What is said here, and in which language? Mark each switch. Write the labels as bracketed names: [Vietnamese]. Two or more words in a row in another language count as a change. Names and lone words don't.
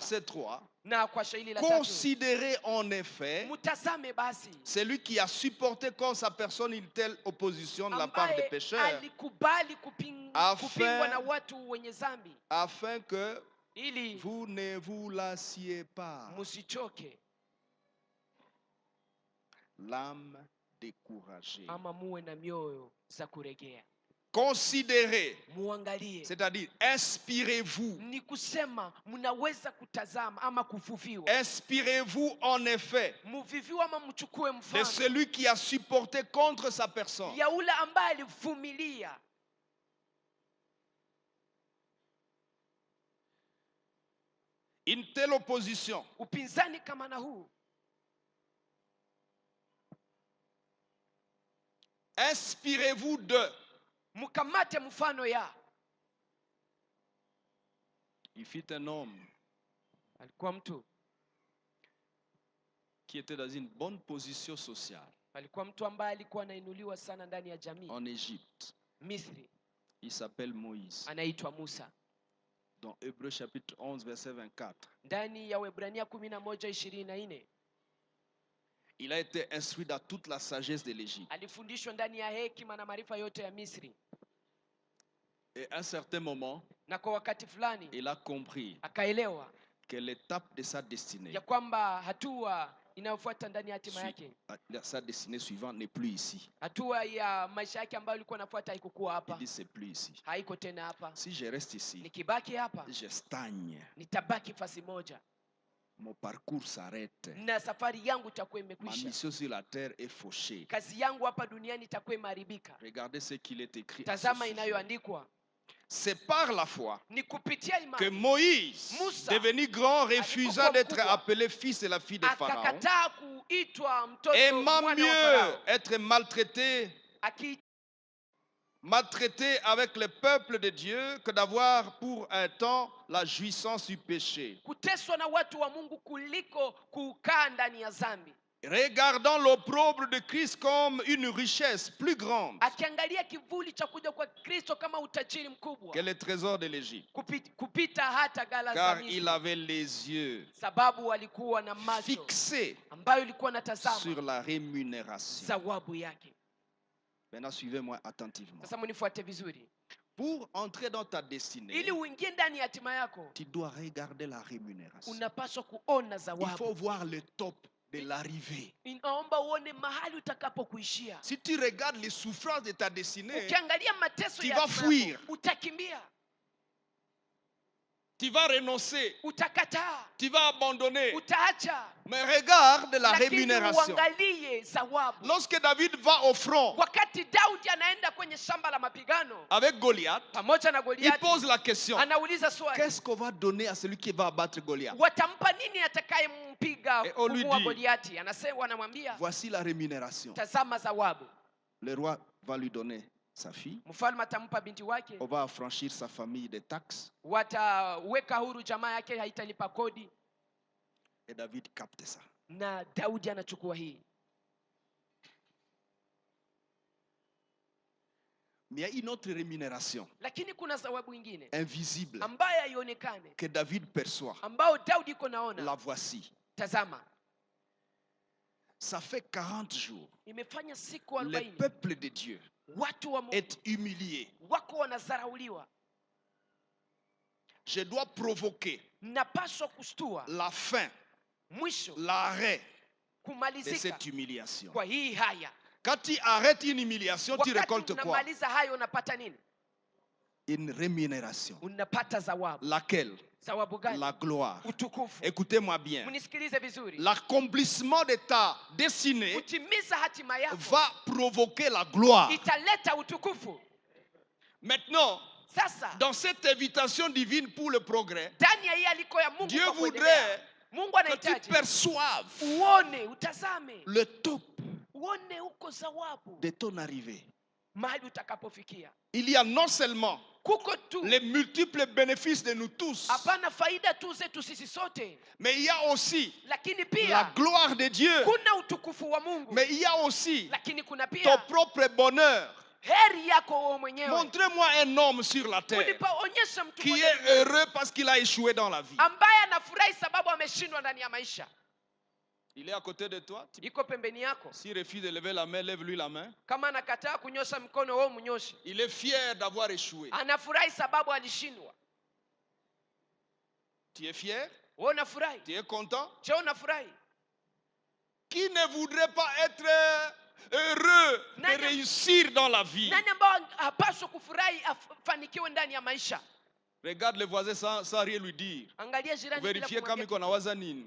[French] Verset 3. [Swahili] Na kwa shairi la tatu, [French] Considérez en effet [Swahili] mtazame basi [French] celui qui a supporté comme sa personne une telle opposition de la part des [Swahili] ambaye [French] pécheurs, [Swahili] alikubali [French] Afin- [Swahili] kupingwa na watu wenye dhambi, [French] afin que [Swahili] ili [French] vous ne vous lassiez pas, [Swahili] msichoke [French] l'âme découragée. [Swahili] ama muwe na mioyo za kuregea. [French] Considérez, [Swahili] Muangalie, [French] c'est-à-dire inspirez-vous. [Swahili] ni kusema mnaweza kutazama ama kuvuviwa, [French] Inspirez-vous en effet [Swahili] muviviwa ama mchukue [French] de [Swahili] mfano [French] celui qui a supporté contre sa personne [Swahili] ya ule ambaye alivumilia [French] une telle opposition. [Swahili] upinzani kama na huu. [French] Inspirez-vous de. [Swahili] Mkamate mfano ya, [French] Il fut un homme [Swahili] alikuwa mtu, [French] qui était dans une bonne position sociale [Swahili] alikuwa mtu ambaye alikuwa anainuliwa sana ndani ya jamii [French] en Égypte. [Swahili] Misri, [French] Il s'appelle Moïse. [Swahili] anaitwa Musa. [French] Dans Hébreux chapitre 11, verset 24. [Swahili] Ndani ya Waebrania 11:24 [French] Il a été instruit dans toute la sagesse de l'Égypte. [Swahili] alifundishwa ndani ya hekima na maarifa yote ya Misri, [French] Et à un certain moment, [Swahili] na kwa wakati fulani [French] il a compris [Swahili] akaelewa [French] que l'étape de sa destinée, [Swahili] ya kwamba hatua inayofuata ndani ya hatima yake, [French] sa destinée suivante n'est plus ici. [Swahili] hatua ya maisha yake ambayo ilikuwa inafuata haikukuwa [French] Il [Swahili] hapa, [French] dit c'est plus ici. [Swahili] haiko tena hapa. [French] Si je reste ici, [Swahili] Nikibaki hapa [French] je stagne. [Swahili] nitabaki fasi moja [French] Mon parcours s'arrête. [Swahili] na safari yangu itakuwa [French] Ma [Swahili] imekwisha, [French] mission sur la terre est fauchée. [Swahili] kazi yangu hapa duniani itakuwa imeharibika. [French] Regardez ce qu'il est écrit. à ce [Swahili] Tazama [French] sujet. [Swahili] inayoandikwa, [French] C'est par la foi [Swahili] ni kupitia [French] que [Swahili] imani [French] Moïse, [Swahili] Musa, [French] devenu grand, refusa [Swahili] alipokuwa [French] d'être [Swahili] mkubwa, [French] appelé fils de la fille de Pharaon, [Swahili] akakataa kuitwa mtoto [French] aimant [Swahili] mwana wa [French] mieux [Swahili] Farao, [French] être maltraité avec le peuple de Dieu que d'avoir pour un temps la jouissance du péché. [Swahili] kuteswa na watu wa Mungu kuliko kukaa ndani ya dhambi, [French] Regardant l'opprobre de Christ comme une richesse plus grande [Swahili] akiangalia kivuli cha kuja kwa Kristo kama utajiri mkubwa [French] que les trésors de l'Égypte, [Swahili] kupita hata ghala za [French] car [Swahili] Misri, [French] il avait les yeux [Swahili] sababu alikuwa na macho [French] fixés [Swahili] ambayo ilikuwa [French] sur [Swahili] natazama [French] la rémunération. [Swahili] zawabu yake. [French] Maintenant, suivez-moi attentivement. [Swahili] Sasa munifuate vizuri, [French] Pour entrer dans ta destinée, [Swahili] ili uingie ndani ya hatima yako [French] tu dois regarder la rémunération. [Swahili] unapaswa kuona [French] Il [Swahili] zawabu. [French] faut voir le top de l'arrivée. [Swahili] Inaomba uone mahali utakapokuishia. [French] Si tu regardes les souffrances de ta destinée, [Swahili] Ukiangalia mateso [French] tu [Swahili] ya [French] vas [Swahili] hatima [French] fuir. [Swahili] yako, utakimbia, [French] tu vas renoncer, [Swahili] utakataa, [French] tu vas abandonner. [Swahili] utaacha. [French] Mais regarde la [Swahili] Lakini [French] rémunération. [Swahili] uangalie zawabu. [French] Lorsque David va au front [Swahili] Wakati Daudi anaenda kwenye shamba la mapigano [French] avec Goliath, [Swahili] pamoja na [French] il [Swahili] Goliati, [French] pose la question, [Swahili] anauliza swali, [French] qu'est-ce qu'on va donner à celui qui va abattre Goliath? [Swahili] watampa nini atakayempiga [French] Et on lui [Swahili] kumuua [French] dit, [Swahili] Goliati? Anasema, wanamwambia [French] Voici la rémunération. [Swahili] tazama zawabu. [French] Le roi va lui donner sa fille, [Swahili] Mfalme atampa binti wake, [French] on va affranchir sa famille des taxes, [Swahili] wataweka huru jamaa yake, haitalipa kodi. [French] et David capte ça. [Swahili] Na Daudi anachukua hii. [French] Mais il y a une autre rémunération [Swahili] Lakini kuna zawabu ingine [French] invisible [Swahili] ambayo haionekane, [French] que David perçoit. [Swahili] ambao Daudi iko naona. [French] La voici. [Swahili] Tazama, [French] Ça fait 40 jours. [Swahili] imefanya siku [French] Le [Swahili] 40 [French] peuple de Dieu [Swahili] watu wa Mungu [French] est humilié. [Swahili] wako wanadharauliwa. [French] Je dois provoquer [Swahili] Napaswa kustua [French] la fin [Swahili] mwisho [French] l'arrêt de [Swahili] kumalizika [French] cette humiliation. [Swahili] kwa hii haya. [French] Quand tu arrêtes une humiliation, tu [Swahili] Wakati [French] récoltes quoi? [Swahili] unamaliza hayo unapata nini? [French] Une rémunération. [Swahili] Unapata zawabu. [French] Laquelle? [Swahili] Zawabu gani? [French] La gloire. [Swahili] Utukufu. [French] Écoutez-moi bien. [Swahili] Mnisikilize vizuri. [French] L'accomplissement de ta destinée [Swahili] Kutimiza hatima yako [French] va provoquer la gloire. [Swahili] italeta utukufu. [French] Maintenant, [Swahili] Sasa [French] dans cette invitation divine pour le progrès, [Swahili] ndani ya hii aliko ya Mungu [French] Dieu [Swahili] kwa [French] voudrait [Swahili] kuendelea, Mungu [French] que tu [Swahili] anahitaji [French] perçoives [Swahili] uone, utazame, [French] le top [Swahili] uone uko zawabu [French] de ton arrivée. [Swahili] mahali utakapofikia. [French] Il y a non seulement [Swahili] Kuko tu [French] les multiples bénéfices de nous tous, [Swahili] hapana faida tu zetu sisi sote, [French] mais il y a aussi [Swahili] lakini [French] la [Swahili] pia [French] gloire de Dieu, [Swahili] kuna utukufu wa Mungu, [French] mais il y a aussi [Swahili] lakini kuna [French] ton [Swahili] pia [French] propre bonheur. [Swahili] heri yako wewe mwenyewe. [French] Montrez-moi un homme sur la terre [Swahili] Unipaonyesha mtu [French] qui [Swahili] mmoja [French] est heureux parce qu'il a échoué dans la vie. [Swahili] ambaye anafurahi sababu ameshindwa ndani ya maisha. [French] Il est à côté de toi. [Swahili] Iko pembeni yako. [French] S'il refuse de lever la main, lève-lui la main. [Swahili] Kama anakataa kunyosha mkono, wewe mnyoshe. [French] Il est fier d'avoir échoué. [Swahili] Anafurahi sababu alishindwa. [French] Tu es fier? [Swahili] Wewe unafurahi? [French] Tu es content? [Swahili] Je, unafurahi? [French] Qui ne voudrait pas être heureux de réussir dans la vie? [Swahili] Nani ambao hapaswi kufurahi afanikiwe ndani ya maisha? [French] Regarde le voisin sans rien lui dire. [Swahili] Angalia jirani bila Vérifier kama kumwambia iko nawaza nini.